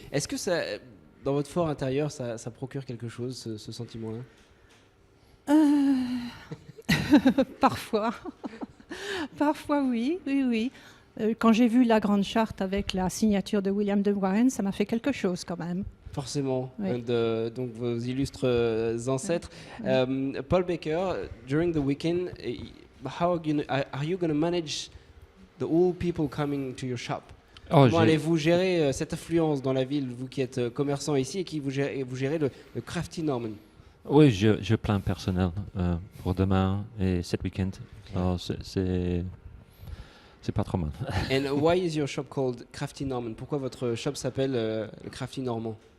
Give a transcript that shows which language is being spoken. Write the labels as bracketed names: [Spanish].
[French] Est-ce que ça, dans votre fort intérieur, ça procure quelque chose, ce sentiment-là? Parfois. Parfois, oui. Quand j'ai vu la Grande Charte avec la signature de William de Warren, ça m'a fait quelque chose quand même. Forcément, Oui. donc vos illustres ancêtres. [English] Paul Baker, during the weekend, how are you going to manage the old people coming to your shop? [French] Comment allez-vous gérer cette affluence dans la ville, vous qui êtes commerçant ici et qui vous gérez le Crafty Norman? Oui, je plein personnel pour demain et cet week-end. Alors, c'est pas trop mal. [English] And why is your shop called Crafty Norman? [French] Pourquoi votre shop s'appelle le Crafty Normand?